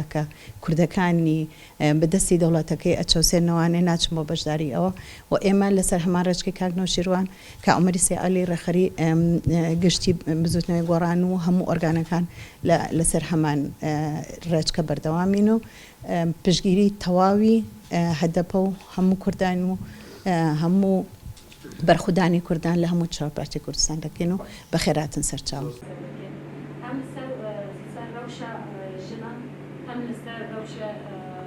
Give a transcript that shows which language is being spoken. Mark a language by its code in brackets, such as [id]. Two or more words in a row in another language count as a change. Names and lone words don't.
[ckb] کە کوردەکانی بەدەستی دەوڵەتەکەی ئەچەوسێنەوانێ ناچم بۆ بەشداری ئەوە و ئێمە لەسەر هەمان ڕێچکی کاک نێوشیروان کە عومەری سێعەلی ڕێخەری گشتی بزوتنەوەی گۆڕان و هەموو ئۆرگانەکان لەسەر هەمان ڕێچکە بەردەوامین و پشتگیری تەواوی هەدەپە و هەموو کوردان و هەموو بەرخودانی کوردان لە هەموو چاوپارتی کوردستان دەکەین و بە خێراتن سەرچاو [ku] hem ser rewşa jinan hem li ser rewşa